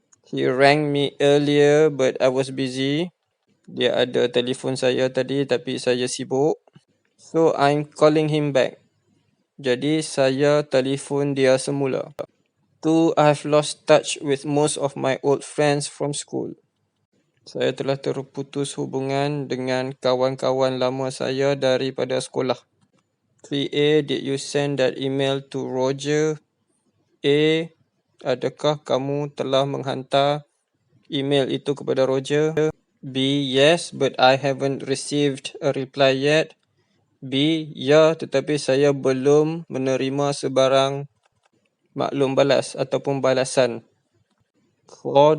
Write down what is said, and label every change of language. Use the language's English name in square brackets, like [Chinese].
[English] He rang me earlier but I was busy. [Malay] Dia ada telefon saya tadi tapi saya sibuk. [English] So, I'm calling him back. [Malay] Jadi, saya telefon dia semula. 2. [English] I've lost touch with most of my old friends from school. [Malay] Saya telah terputus hubungan dengan kawan-kawan lama saya daripada sekolah. [English] 3A, did you send that email to Roger? [Malay] A, adakah kamu telah menghantar email itu kepada Roger? [English] B, yes, but I haven't received a reply yet. [Malay] B, ya, tetapi saya belum menerima sebarang maklum balas ataupun balasan. 4.